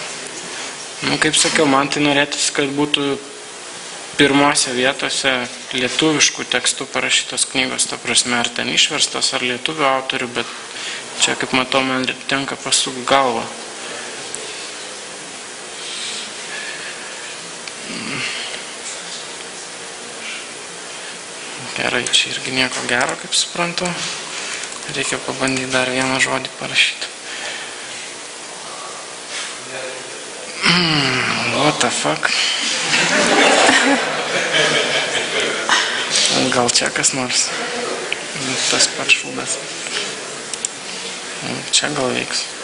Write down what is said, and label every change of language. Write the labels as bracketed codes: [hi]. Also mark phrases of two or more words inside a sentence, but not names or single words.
[lt] Kaip sakiau, man tai norėtųsi, kad būtų pirmose vietose lietuviškų tekstų parašytos knygos, ta prasme, ar ten išverstos, ar lietuvių autorių, bet čia, kaip matau, man tenka pasukti galvą. Gerai, čia irgi nieko gero, kaip suprantu. Reikia pabandyti dar vieną žodį parašyti. [en] What the fuck? [lt] Gal čia kas nors? Tas pats šūdas. Čia gal veiks.